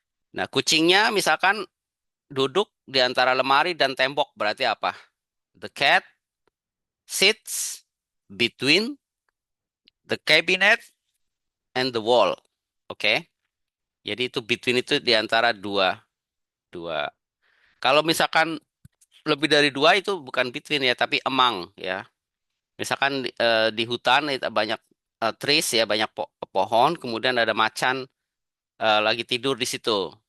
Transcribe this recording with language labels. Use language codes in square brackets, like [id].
[id] Nah, kucingnya misalkan duduk di antara lemari dan tembok, berarti apa? [en] The cat sits between the cabinet and the wall. [id] Oke. Jadi itu between itu di antara dua dua. Kalau misalkan lebih dari dua itu bukan between ya, tapi among ya. Misalkan di hutan itu banyak trees ya, banyak pohon, kemudian ada macan lagi tidur di situ.